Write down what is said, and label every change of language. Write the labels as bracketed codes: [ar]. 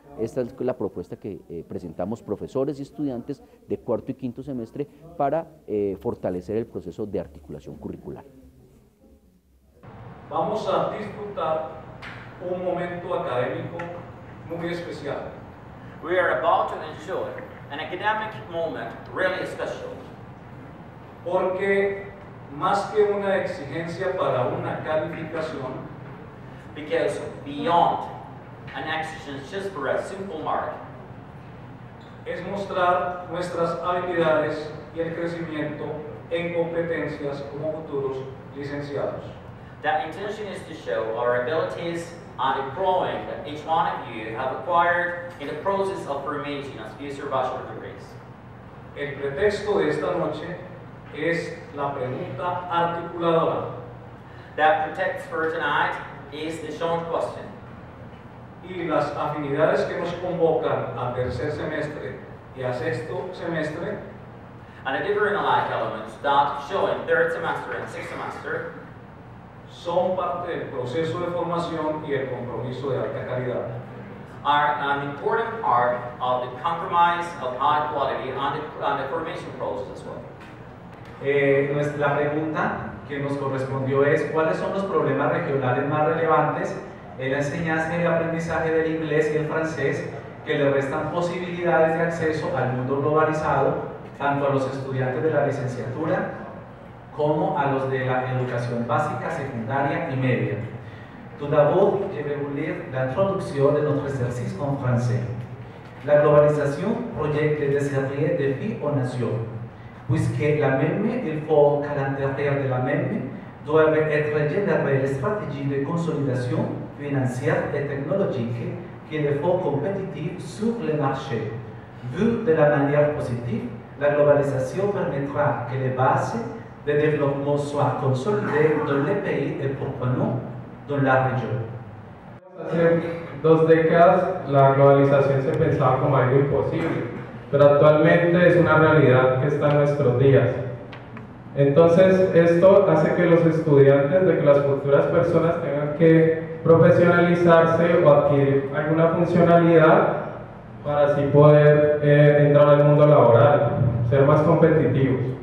[es] Esta es la propuesta que presentamos profesores y estudiantes de cuarto y quinto semestre para fortalecer el proceso de articulación curricular. Vamos a disfrutar un momento académico muy especial. [en] We are about to enjoy an academic moment really special. [es] Porque más que una exigencia para una calificación, [en] because beyond an exigence just for a simple mark, [es] es mostrar nuestras habilidades y el crecimiento en competencias como futuros licenciados. [en] The intention is to show our abilities and the growing that each one of you have acquired in the process of formation as future bachelor degrees. [es] El pretexto de esta noche es la pregunta articuladora. [en] That pretext for tonight is the shown question. [es] Y las afinidades que nos convocan al tercer semestre y a sexto semestre, [en] and the different alike elements that show in third semester and sixth semester, [es] son parte del proceso de formación y el compromiso de alta calidad. [en] Are an important part of the compromise of high quality and the formation process as well. [es] La pregunta que nos correspondió es: ¿cuáles son los problemas regionales más relevantes en la enseñanza y el aprendizaje del inglés y el francés que le restan posibilidades de acceso al mundo globalizado, tanto a los estudiantes de la licenciatura como a los de la educación básica, secundaria y media? [fr] Tout d'abord, je vais vous lire l'introduction de notre exercice en français. La globalisation projette des sérieux défis aux nations, puisque la même, il faut qu'à l'intérieur de la même doivent être générées les stratégies de consolidation financière et technologique qui les font compétitifs sur le marché. Vu de la manière positive, la globalisation permettra que les bases de développement soient consolidées dans les pays et pourquoi non dans la región. [es] Hace 2 décadas la globalización se pensaba como algo imposible, pero actualmente es una realidad que está en nuestros días. Entonces esto hace que los estudiantes, de que las futuras personas tengan que profesionalizarse o adquirir alguna funcionalidad para así poder entrar al mundo laboral, ser más competitivos.